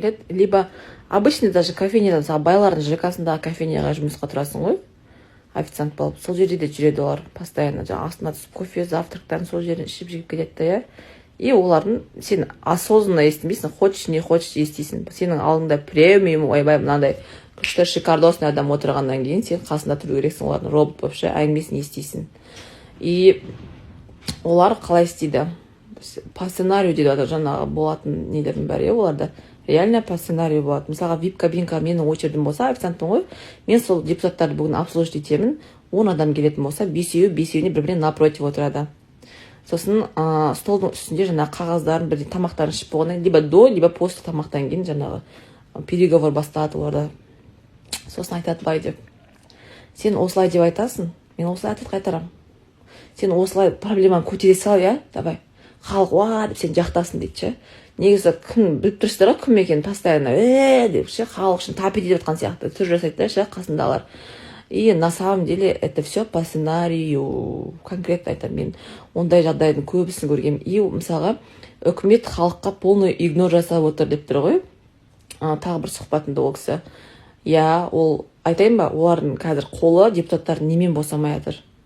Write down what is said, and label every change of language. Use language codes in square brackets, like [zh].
[ru] Либо обычно даже [kk] кофейнядан, байлардың ЖК-сындағы кофейняға жұмысқа тұрасың ғой, официант болып. Сол жерде де жүреді олар постоянно. Астына түсіп кофе, завтрактарын сол жерден ішіп жеп кетеді, иә. И олардың сен осознанно естімейсің, [ru] хочешь не хочешь [kk] естисің. Сенің алдыңда премиум, ойбай, мынандай күшті шикардосный адам отырғаннан кейін сен қасында тұру керексің, олардың робот болып ше, әңгімесін естисің. И олар қалай істейді? [ru] По сценарию [kk] дейді, жаңағы болатын нелердің бәрі, оларда [ru] реально по сценарию [kk] болады. Мысалға вип-кабинка менің очередім болса, официантпын ғой, мен сол депутаттарды бүгін обслужить етемін, 10 адам келетін болса, бесеуіне бір-біріне напротив отырады. Сосын столдың үстінде жаңағы қағаздарын, бірден тамақтарын ішіп болғаннан, [ru] либо до, либо после [kk] тамақтан кейін жаңағы переговор басталады оларда. Сосын айтады бай деп. Сен осылай деп айтасың, мен осылай айтып қайтарам. Сен осылай проблеманы көтере сал, иә, давай. Халық ва деп сен жақтасын дейді ше. Негізі кім біліп тұрсыздар ғой, кім екенін постоянно деп ше, халық үшін тапит етіп жатқан сияқты түр жасайды да ше, қасындағылар. [ru] И на самом деле это все по сценарию. [kk] Конкретно айтамын, мен ондай жағдайдың көбісін көргенмін. И мысалға үкімет халыққа [ru] полный игнор [kk] жасап отыр деп тұр ғой. Тағы бір сұхбатында ол кісі. Я, ол айтайын ба, олардың қазір қолы депутаттардың немен босамай жатыр.